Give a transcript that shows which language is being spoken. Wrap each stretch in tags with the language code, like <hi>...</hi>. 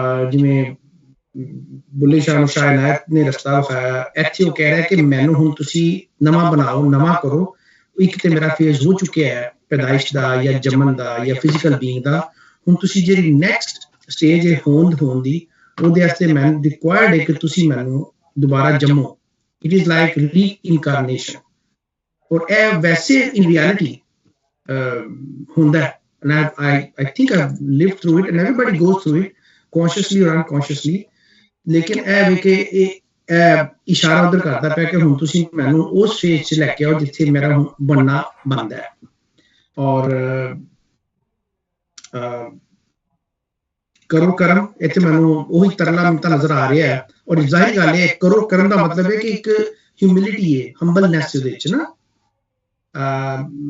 <pa>ਜਿਵੇਂ ਬੁੱਲੇ ਸ਼ਾਹ ਨੂੰ ਸ਼ਾਹ ਇਨਾਇਤ ਨੇ ਰਸਤਾ ਵਿਖਾਇਆ, ਇੱਥੇ ਉਹ ਕਹਿ ਰਿਹਾ ਕਿ ਮੈਨੂੰ ਹੁਣ ਤੁਸੀਂ ਨਵਾਂ ਬਣਾਓ, ਨਵਾਂ ਕਰੋ। ਇੱਕ ਤੇ ਮੇਰਾ ਫੇਜ਼ ਹੋ ਚੁੱਕਿਆ ਹੈ ਪੈਦਾਇਸ਼ ਦਾ ਜਾਂ ਜੰਮਣ ਦਾ ਜਾਂ ਫਿਜ਼ੀਕਲ ਬੀਇੰਗ ਦਾ, ਹੁਣ ਤੁਸੀਂ ਜਿਹੜੀ ਨੈਕਸਟ ਸਟੇਜ ਹੈ ਹੋਂਦ ਹੋਣ ਦੀ, ਉਹਦੇ ਵਾਸਤੇ ਮੈਨੂੰ ਰਿਕੁਆਇਰਡ ਹੈ ਕਿ ਤੁਸੀਂ ਮੈਨੂੰ ਦੁਬਾਰਾ ਜੰਮੋ।</pa> <en>It is like reincarnation.</en> <pa>ਔਰ ਇਹ ਵੈਸੇ ਇਨ ਰਿਐਲਿਟੀ ਹੁੰਦਾ ਹੈ,</pa> <en>and I think I've lived through it and everybody goes through it consciously or unconsciously।</en> <pa>ਲੇਕਿਨ ਇਹ ਵੀ ਕਿ ਇਸ਼ਾਰਾ ਉਧਰ ਕਰਦਾ ਪਿਆ ਕਿ ਹੁਣ ਤੁਸੀਂ ਮੈਨੂੰ ਉਸ ਫੇਜ਼ 'ਚ ਲੈ ਕੇ ਆਓ ਜਿੱਥੇ ਮੇਰਾ ਹੁਣ ਬਣਨਾ ਬਣਦਾ ਹੈ। ਔਰ ਕਰੋ ਕਰਮ, ਇੱਥੇ ਮੈਨੂੰ ਉਹੀ ਤਰਲਾ ਮਿੰਤਾ ਨਜ਼ਰ ਆ ਰਿਹਾ ਹੈ। ਔਰ ਜ਼ਾਹਿਰ ਗੱਲ ਹੈ, ਕਰੋ ਕਰਮ ਦਾ ਮਤਲਬ ਹੈ ਕਿ ਇੱਕ ਹਿਊਮਿਲਿਟੀ ਹੈ, ਹੰਬਲਨੈਸ ਉਹਦੇ ਵਿੱਚ ਨਾ।</pa>